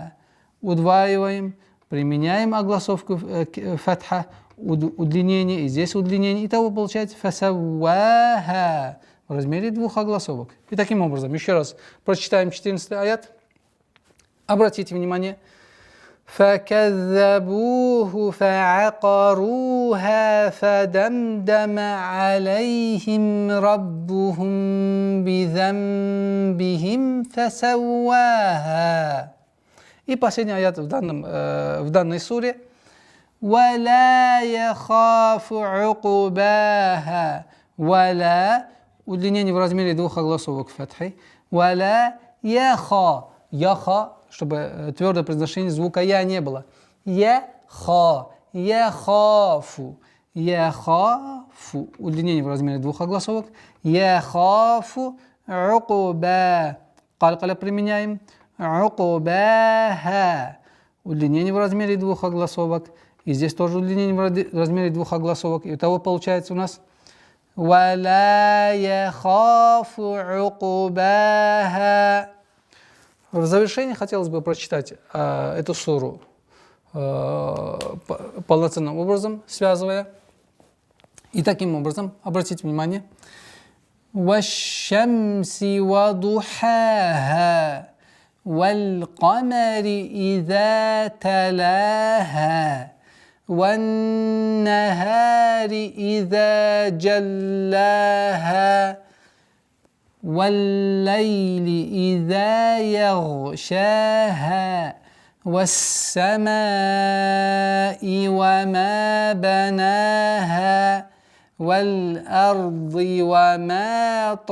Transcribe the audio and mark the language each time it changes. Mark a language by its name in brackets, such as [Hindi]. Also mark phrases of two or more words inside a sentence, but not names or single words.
[Russian] Удваиваем, применяем огласовку фатха, удлинение, и здесь удлинение. Итого получается фасавваха в размере двух огласовок. И таким образом, еще раз прочитаем 14 аят. Обратите внимание. [Arabic] فكذبوه فعقروها فدمدم عليهم ربهم بذنبهم فسواها. [Russian] И последний аят в данной суре. [Arabic] ولا يخاف عقباها. [Russian] ولا удлинение в размере двух огласовок фатхи. [Arabic] ولا يخا. [Russian] Яха, чтобы твердое произношение звука я не было. [Arabic] يخا يخاف يخاف. [Russian] Удлинение в размере двух огласовок. [Arabic] يخاف عقبا. [Russian] Калькаля применяем. Уқубаха. Удлинение в размере двух огласовок. И здесь тоже удлинение в размере двух огласовок. И того получается у нас. [Arabic] ولا يخاف عقباها. [Russian] В завершение хотелось бы прочитать эту суру полноценным образом, связывая. И таким образом, обратите внимание. [Arabic] وَالشَّمْسِ وَضُحَاهَا وَالْقَمَرِ إِذَا تَلَاهَا وَالنَّهَارِ إِذَا جَلَّاهَا والليل إذا يغشاها والسماء وما بناها والأرض وما